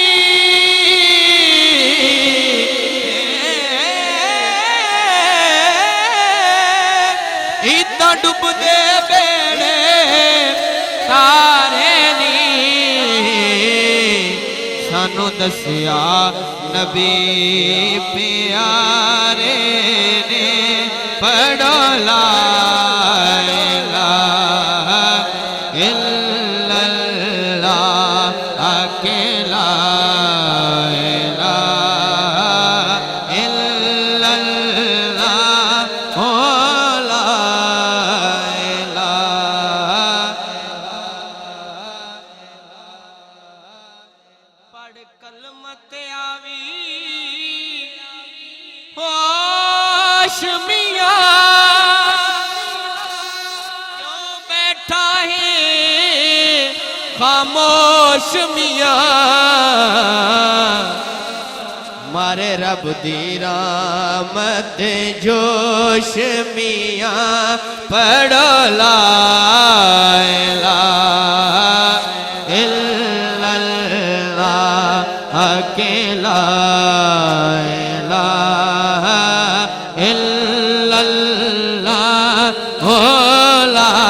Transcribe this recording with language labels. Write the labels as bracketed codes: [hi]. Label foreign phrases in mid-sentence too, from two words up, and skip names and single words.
[pa] اتنا ڈبدے بیڑے تارے نی سانوں دسیا نبی پیارے نے پڑھو [ar] لا إله إلا الله [pa] اکیلا الہ الا اللہ او [ar] لا إله [pa] پڑھ کلمت آوی ہوش میاں کیوں بیٹھا ہے خاموش میاں مارے رب دی رحمت جوش میاں پڑھو لا [ar] إله إلا الله اکیلا إله إلا الله او لا